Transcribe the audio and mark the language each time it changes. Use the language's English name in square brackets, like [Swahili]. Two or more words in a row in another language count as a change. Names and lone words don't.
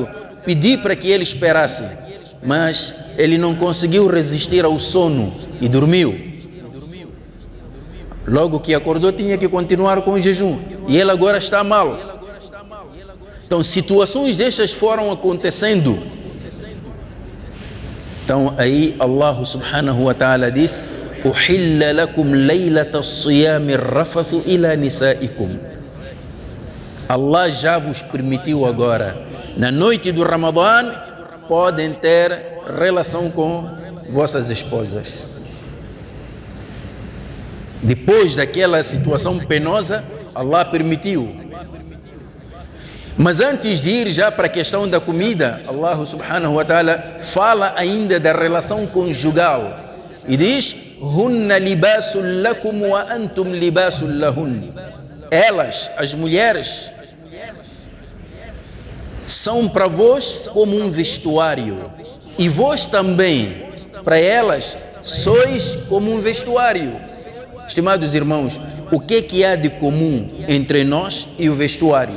[Portuguese] Pedi para que ele esperasse, mas ele não conseguiu resistir ao sono e dormiu. Logo que acordou, tinha que continuar com o jejum e ele agora está mal. Então situações destas foram acontecendo. Então aí [Arabic] الله سبحانه وتعالى [Portuguese] diz: [Arabic] أحل لكم ليلة الصيام الرفث إلى نسائكم. [Portuguese] Allah já vos permitiu agora, na noite do Ramadã, podem ter relação com vossas esposas. Depois daquela situação penosa, Allah permitiu. Mas antes de ir já para a questão da comida, [Arabic] الله سبحانه وتعالى [Portuguese] fala ainda da relação conjugal e diz: [Arabic] هن لباس لكم وأنتم لباس لهن. [Portuguese] Elas, as mulheres, são para vós como um vestuário, e vós também, para elas, sois como um vestuário. Estimados irmãos, o que há de comum entre nós e o vestuário?